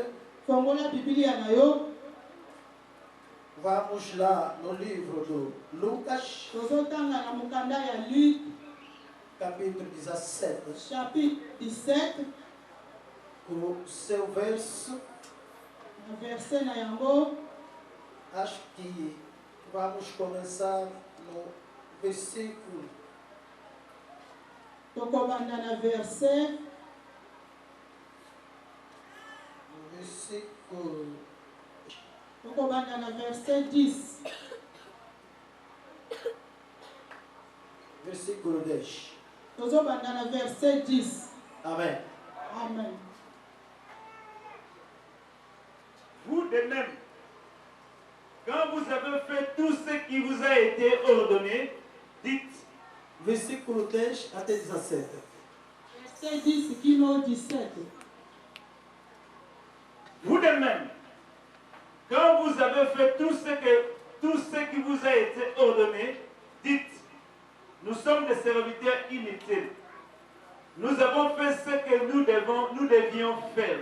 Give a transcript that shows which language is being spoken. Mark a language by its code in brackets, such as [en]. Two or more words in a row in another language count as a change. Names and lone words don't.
[ln] Fongola Bíblia na yo. [pt] Vamos lá no livro do Lucas. Capítulo 17. [fr] Chapitre 17. [pt] O seu verso. [ln] Verset na yango. [pt] Acho que vamos começar no versículo. [ln] Tokobanda na verset. [pt] No versículo. [ln] Tokobanda na verset 10. [pt] Versículo 10. [ln] Tokobanda na verset 10. Amen. Amen. [fr] Vous de même, quand vous avez fait tout ce qui vous a été ordonné, dites, [pt] versículo 10 até 17. [ln] Verset 10 kino 17. [fr] vous de même, quand vous avez fait tout ce qui vous a été ordonné, dites, nous sommes des serviteurs inutiles. Nous avons fait ce que nous devions faire.